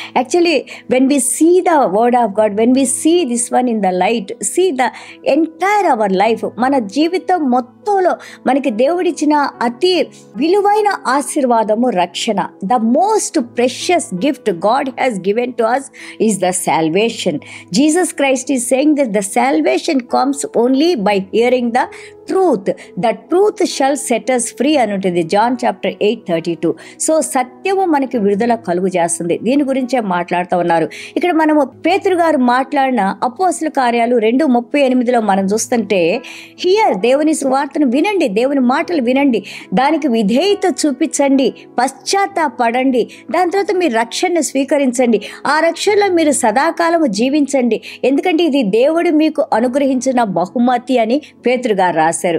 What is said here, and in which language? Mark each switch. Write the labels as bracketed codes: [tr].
[en] actually when we see the word of God, when we see this one in the light, see the entire our life, [te] మన జీవితం మొత్తంలో మనకి దేవుడిచ్చిన అతి విలువైన ఆశీర్వాదము రక్షణ. [en] The most precious gift God has given to us is the salvation. Jesus Christ is saying that the salvation comes only by hearing the truth. The truth shall set us free [te] అని ఉంటుంది [en] John chapter 8:32. [te] So సత్యము మనకి విడుదల కలుగు చేస్తుంది. దీని గురించే మాట్లాడుతూ ఉన్నారు. ఇక్కడ మనము పేతురు గారు మాట్లాడిన అపోస్తల కార్యాలు 2:38 మనం చూస్తుంటే, హియర్ దేవుని సువార్తను వినండి, దేవుని మాటలు వినండి, దానికి విధేయత చూపించండి, పశ్చాత్తాపడండి, దాని తర్వాత మీరు రక్షణను స్వీకరించండి, ఆ రక్షణలో మీరు సదాకాలము జీవించండి, ఎందుకంటే ఇది దేవుడు మీకు అనుగ్రహించిన బహుమతి అని పేతురు గారు రాశారు.